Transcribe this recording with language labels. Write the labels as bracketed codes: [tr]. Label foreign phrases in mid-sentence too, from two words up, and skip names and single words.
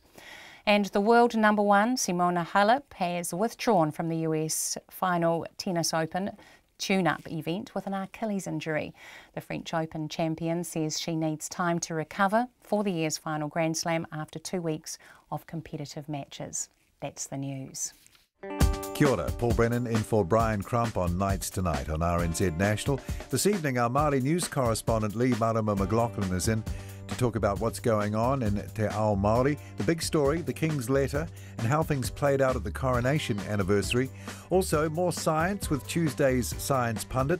[en] And the world number 1, Simona Halep, has withdrawn from the US final tennis open tune-up event with an Achilles injury. The French Open champion says she needs time to recover for the year's final Grand Slam after 2 weeks of competitive matches. That's the news. [mi] Kia ora, [en] Paul Brennan in for Brian Crump on Nights Tonight on RNZ National. This evening our Māori news correspondent Lee Marama McLaughlin is in to talk about what's going on in Te Ao Māori, the big story, the King's letter, and how things played out at the coronation anniversary. Also, more science with Tuesday's Science Pundit.